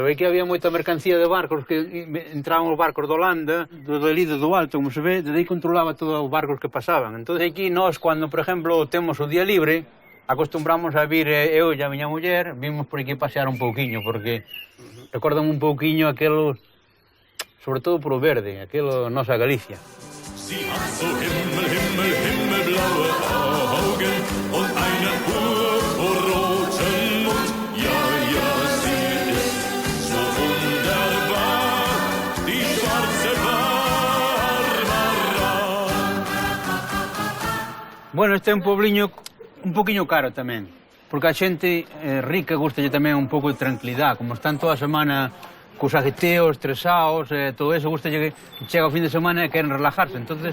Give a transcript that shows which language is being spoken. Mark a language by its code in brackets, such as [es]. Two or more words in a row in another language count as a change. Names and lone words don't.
[gl] Aquí había moita mercancía de barcos que entraban os barcos de Holanda, do Lido do Alto, como se ve, desde aí controlaba todos os barcos que pasaban. Entón aquí nós, cando, por exemplo, temos o día libre, acostumbramos a vir eu e a miña muller, vimos por aquí pasear un pouquiño, porque recordan un pouquiño aquelo, sobre todo por o verde, aquelo nosa Galicia. [de] Sie hat so himmelblaue Augen. und einen purpurroten Mund. Ja, ja, sie ist so wunderbar, die schwarze Bárbara. [gl] Bueno, este é un pobliño un poquinho caro tamén, porque a xente rica gustalle tamén un pouco de tranquilidade, como están toda a semana cos aguiteos, estresados, todo eso, gustalle que chega o fin de semana e queren relajarse, entonces...